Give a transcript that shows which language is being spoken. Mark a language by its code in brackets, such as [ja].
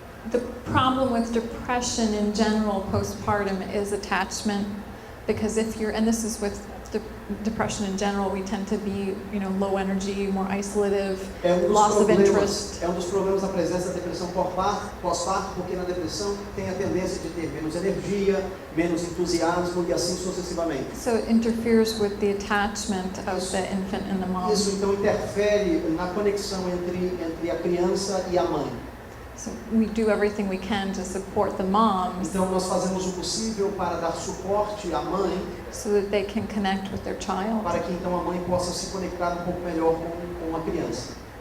[en] The problem with depression in general postpartum is attachment, because if you're, and this is with depression in general, we tend to be, low energy, more isolative, loss of interest. [pt] É dos problemas da presença da depressão pós-parto, porque na depressão tem a tendência de ter menos energia, menos entusiasmo e assim sucessivamente. [en] So it interferes with the attachment of the infant and the mom. [pt] Isso então interfere na conexão entre a criança e a mãe. [en] So we do everything we can to support the moms [pt] Então nós fazemos o possível para dar suporte à mãe, [en] so that they can connect with their child. [pt] para que então a mãe possa se conectar um pouco melhor com a criança.